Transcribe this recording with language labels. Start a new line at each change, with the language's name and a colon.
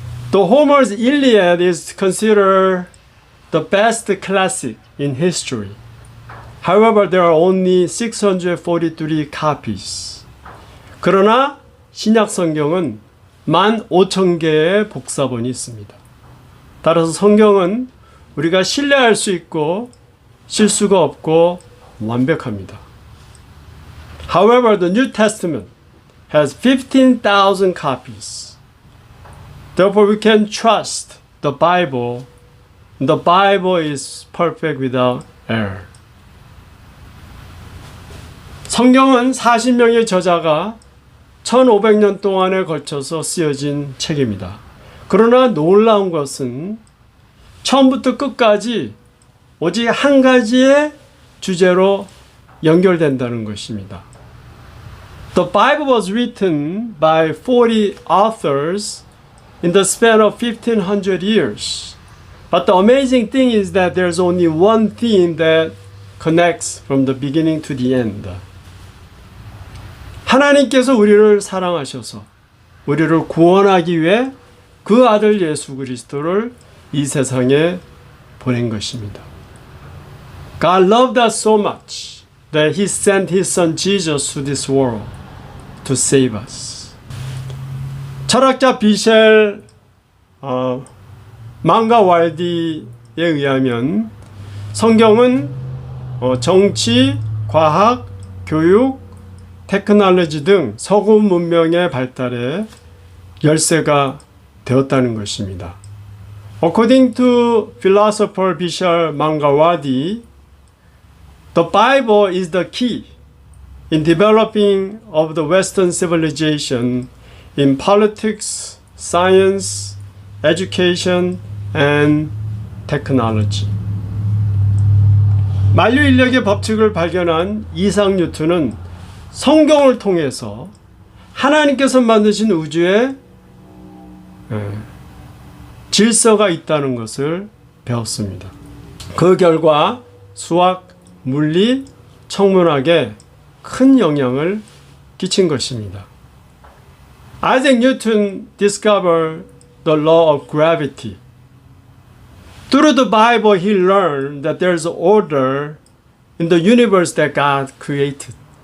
English: The Homer's Iliad is considered the best classic in history. However, there are only 643 copies.
Korean: 그러나 신약 성경은 15,000개의 복사본이 있습니다. 따라서 성경은 우리가 신뢰할 수 있고 실수가 없고 완벽합니다.
English: However, the New Testament has 15,000 copies. Therefore, we can trust the Bible. The Bible is perfect without error.
Korean: 성경은 40명의 저자가 1500년 동안에 걸쳐서 쓰여진 책입니다. 그러나 놀라운 것은 처음부터 끝까지 오직 한 가지의 주제로 연결된다는 것입니다.
English: The Bible was written by 40 authors in the span of 1500 years. But the amazing thing is that there's only one theme that connects from the beginning to the end.
Korean: 하나님께서 우리를 사랑하셔서 우리를 구원하기 위해 그 아들 예수 그리스도를 이 세상에 보낸 것입니다.
English: God loved us so much that He sent His Son Jesus to this world to save us.
Korean: 철학자 비셸 망가왈디에 의하면 성경은 정치, 과학, 교육, 테크놀로지 등 서구 문명의 발달에 열쇠가 되었다는 것입니다.
English: According to philosopher Vishal Mangalwadi, the Bible is the key in developing of the Western civilization in politics, science, education, and technology.
Korean: 만유 인력의 법칙을 발견한 이삭 뉴턴은 성경을 통해서 하나님께서 만드신 우주에 질서가 있다는 것을 배웠습니다. 그 결과 수학, 물리, 천문학에 큰 영향을 끼친 것입니다.
English: Isaac Newton discovered the law of gravity. Through the Bible, he learned that there's order in the universe that God created.